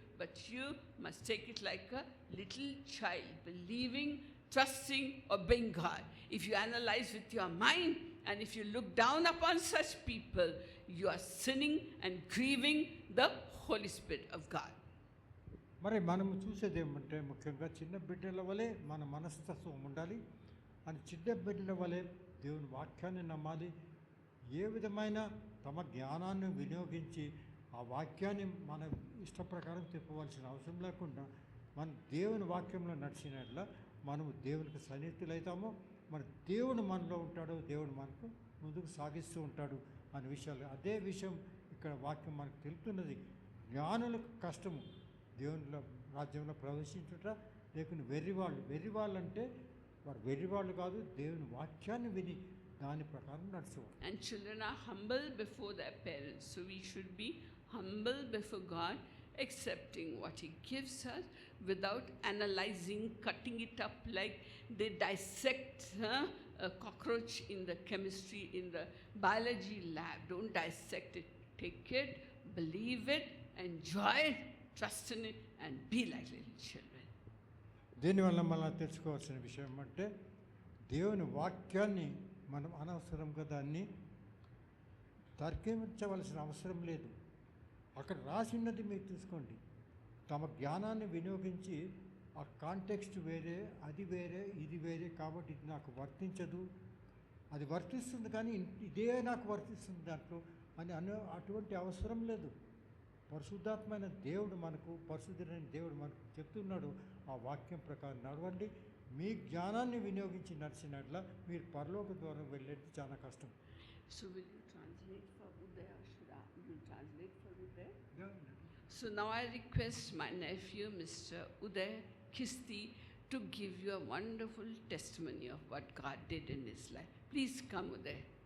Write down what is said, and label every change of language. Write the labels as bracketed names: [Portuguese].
[English] But you must take it like a little child, believing, trusting, obeying God. If you analyze with your mind, and if you look down upon such people, you are sinning and grieving the Holy Spirit of God. [Telugu] మరి మనము చూసేది ఏమంటే ముఖ్యంగా చిన్న బిడ్డల వలె మన మనస్తత్వం ఉండాలి. అని చిన్న బిడ్డల వలె దేవుని వాక్యాన్ని నమ్మాలి. ఏ విధమైన తమ జ్ఞానాన్ని వినియోగించి ఆ వాక్యాన్ని మన ఇష్ట ప్రకారం తిప్పవలసిన అవసరం లేకుండా మన దేవుని వాక్యంలో నడిచినట్ల మనము దేవునికి సన్నిహితులైతామో, మన దేవుడు మనలో ఉంటాడు, దేవుడు మనకు ముందుకు సాగిస్తూ ఉంటాడు అనే విషయాలు. అదే విషయం ఇక్కడ వాక్యం మనకు తెలుపుతున్నది. జ్ఞానులకు కష్టము దేవునిలో రాజ్యంలో ప్రవేశించుట, లేకుండా వెర్రివాళ్ళు అంటే వారు వెర్రివాళ్ళు కాదు, దేవుని వాక్యాన్ని విని దాని ప్రకారం నడుచుకోవాలి. [English] And children are humble before their parents, so we should be humble before God, accepting what He gives us without analyzing, cutting it up like they dissect a cockroach in the chemistry, in the biology lab. Don't dissect it. Take it, believe it, enjoy it, trust in it, and be like little children. [Telugu] దీనివల్ల మనం తెలుసుకోవాల్సిన విషయం అంటే దేవుని వాక్యాన్ని మనం అనవసరంగా దాన్ని తర్కించవలసిన అవసరం లేదు. అక్కడ రాసినది మీరు తీసుకోండి. తమ జ్ఞానాన్ని వినియోగించి ఆ కాంటెక్స్ట్ వేరే, అది వేరే, ఇది వేరే, కాబట్టి ఇది నాకు వర్తించదు, అది వర్తిస్తుంది కానీ ఇదే నాకు వర్తిస్తుంది దాంట్లో అని అటువంటి అవసరం లేదు. పరిశుద్ధాత్మైన దేవుడు మనకు, పరిశుద్ధుడైన దేవుడు మనకు చెప్తున్నాడు, ఆ వాక్యం ప్రకారం నడవండి. మీ జ్ఞానాన్ని వినియోగించి నడిచినట్ల మీరు పరలోక ద్వారం వెళ్ళేది చాలా కష్టం. [English] So will you translate for Uday, or should I? Will you translate for Uday? So now I request my nephew, Mr. Uday Kisti, to give you a wonderful testimony of what God did in his life. Please come, Uday.